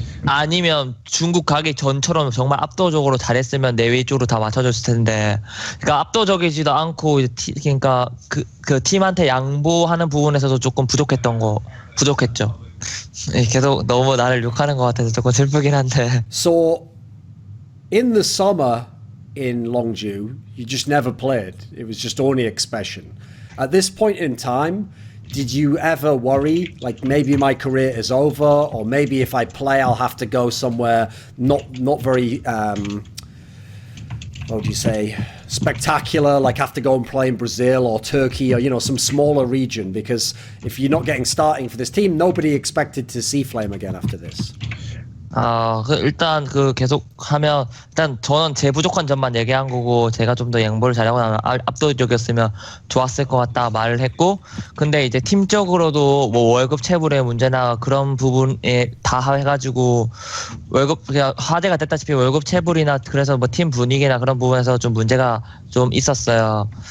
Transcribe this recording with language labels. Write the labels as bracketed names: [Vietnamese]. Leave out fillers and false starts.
[Korean] 아니면 중국 가기 전처럼 정말 압도적으로 잘했으면 내 위주로 다 맞춰줬을 텐데, 그러니까 압도적이지도 않고 그러니까 그 팀한테 양보하는 부분에서도 조금 부족했죠. 계속 너무 나를 욕하는 것 같아서 조금 슬프긴 한데. [English] So in the summer in Longzhu, you just never played. It was just only Expession. At this point in time, did you ever worry, like maybe my career is over, or maybe if I play I'll have to go somewhere not very what would you say, spectacular, like have to go and play in Brazil or Turkey or some smaller region, because if you're not getting starting for this team, nobody expected to see Flame again after this. [Korean] 일단 계속 하면 일단 저는 제 부족한 점만 얘기한 거고 제가 좀 더 양보를 잘하고 나면 압도적이었으면 좋았을 것 같다 말을 했고 근데 이제 팀적으로도 뭐 월급 체불의 문제나 그런 부분에 다 해가지고 월급 그냥 화제가 됐다시피 월급 체불이나 그래서 뭐 팀 분위기나 그런 부분에서 좀 문제가 좀 있었어요.